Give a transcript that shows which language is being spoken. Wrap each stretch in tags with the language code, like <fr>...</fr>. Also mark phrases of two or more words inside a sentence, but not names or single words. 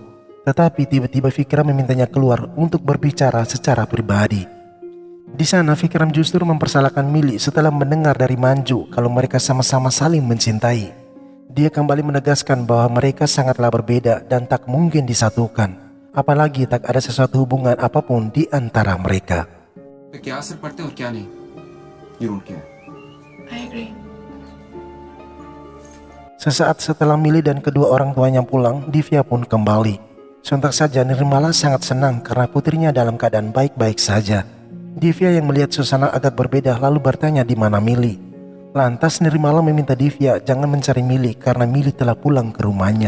<id>Tetapi tiba-tiba Vikram memintanya keluar untuk berbicara secara pribadi. Di sana Vikram justru mempersalahkan Mili setelah mendengar dari Manju kalau mereka sama-sama saling mencintai. Dia kembali menegaskan bahwa mereka sangatlah berbeda dan tak mungkin disatukan. Apalagi tak ada sesuatu hubungan apapun di antara mereka.</id> <hi>क्या असर पड़ते हैं और क्या नहीं,</hi> <en>you don't care. I agree.</en> <id>Sesaat setelah Mili dan kedua orang tuanya pulang, Divya pun kembali. Sontak saja Nirmala sangat senang karena putrinya dalam keadaan baik-baik saja. Divya yang melihat suasana agak berbeda lalu bertanya di mana Mili. Lantas Nirmala meminta Divya jangan mencari Mili karena Mili telah pulang ke rumahnya.</id>